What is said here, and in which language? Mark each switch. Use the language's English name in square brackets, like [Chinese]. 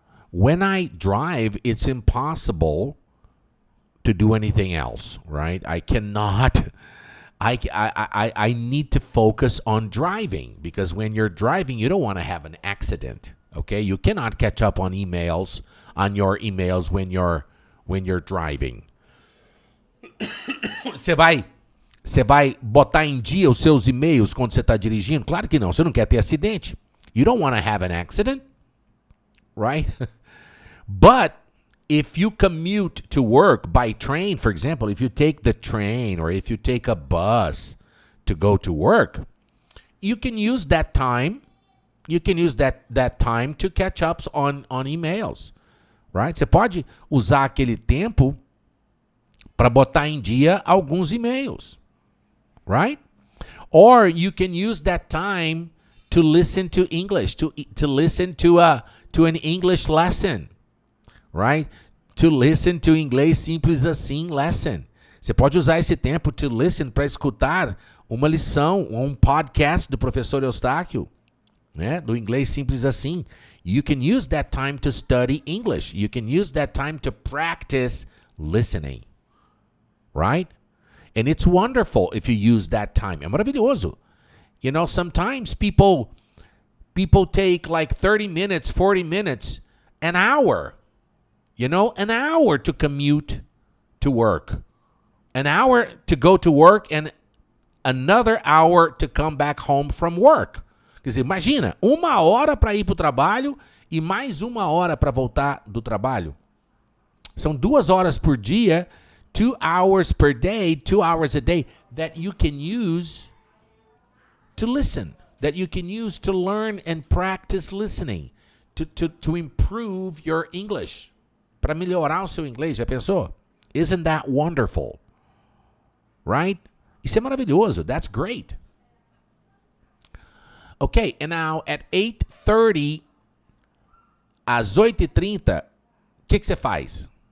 [English] When I drive, it's impossible to do anything else, right? I cannot. I need to focus on driving, because when you're driving, you don't want to have an accident. Okay, you cannot catch up on your emails when you're driving. [Portuguese] Você vai botar em dia os seus e-mails quando você está dirigindo? Claro que não. Você não quer ter acidente. [English] You don't want to have an accident, right? But if you commute to work by train, for example, if you take the train or if you take a bus to go to work, you can use that time. You can use that time to catch up on emails, right? [Portuguese] Você pode usar aquele tempo para botar em dia alguns e-mails, right? [English] Or you can use that time to listen to English, to listen to an English lesson, right? To listen to Inglês simples assim lesson. [Portuguese] Você pode usar esse tempo to listen para escutar uma lição, um podcast do professor Eustáquio, né? Do Inglês simples assim. [English] You can use that time to study English. You can use that time to practice listening, right? And it's wonderful if you use that time. [Portuguese] É maravilhoso. [English] Sometimes people take like 30 minutes, 40 minutes, an hour. An hour to commute to work. An hour to go to work and another hour to come back home from work. [Portuguese] Quer Quer dizer, imagina, 1 hora para ir para o trabalho e mais 1 hora para voltar do trabalho. São 2 horas por dia, [English] 2 hours per day, 2 hours a day, that you can use to listen, that you can use to learn and practice listening, to improve your English. [Portuguese] Para melhorar o seu inglês, já pensou? [English] Isn't that wonderful? Right? [Portuguese] Isso é maravilhoso. [English] That's great. Okay, and now at 8:30, [Portuguese] às 8:30, o que você faz?